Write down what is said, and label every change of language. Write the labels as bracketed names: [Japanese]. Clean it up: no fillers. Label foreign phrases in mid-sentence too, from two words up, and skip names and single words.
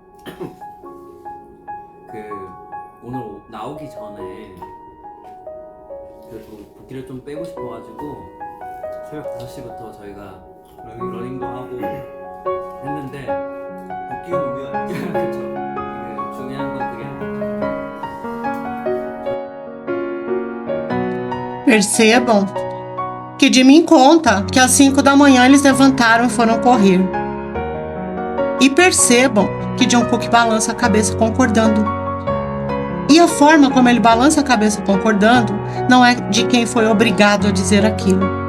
[Korean] 오늘 나오기 전에 그래도 붓기를 좀 빼고 싶어가지고 새벽 5시부터 저희가 러닝도 하고 했는데 붓기가 중요한. 그쵸 그 중요한 건 그게 [Portuguese] Percebam que Jimin conta que às 5 da manhã eles levantaram e foram correr. E percebam que Jungkook balança a cabeça concordando. E a forma como ele balança a cabeça concordando não é de quem foi obrigado a dizer aquilo.